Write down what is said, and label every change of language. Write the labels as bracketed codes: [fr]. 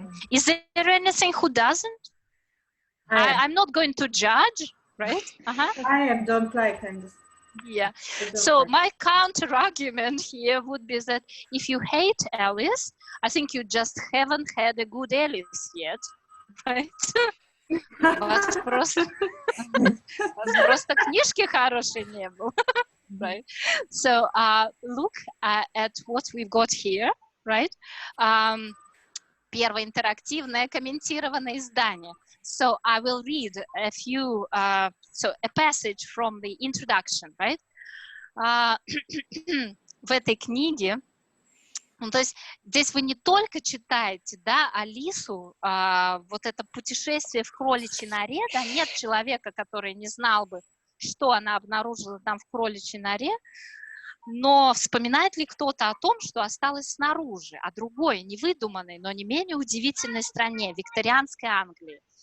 [en] Is there anything who doesn't? I'm not going to judge, right? I don't like Alice. Yeah, so my counter argument here would be that if you hate Alice, I think you just haven't had a good Alice yet, right? [ru] Вас просто книжки хорошие не было, right? [en] So look at what we've got here, right? [ru] Первое интерактивное комментированное издание. [en] So I will read a few, so a passage from the introduction, right? [ru] В этой книге, ну, то есть здесь вы не только читаете, да, Алису, вот это путешествие в кроличьей норе, да, нет человека, который не знал бы, что она обнаружила там в кроличьей норе, но вспоминает ли кто-то о том, что осталось снаружи, о другой, невыдуманной, но не менее удивительной стране, викторианской Англии?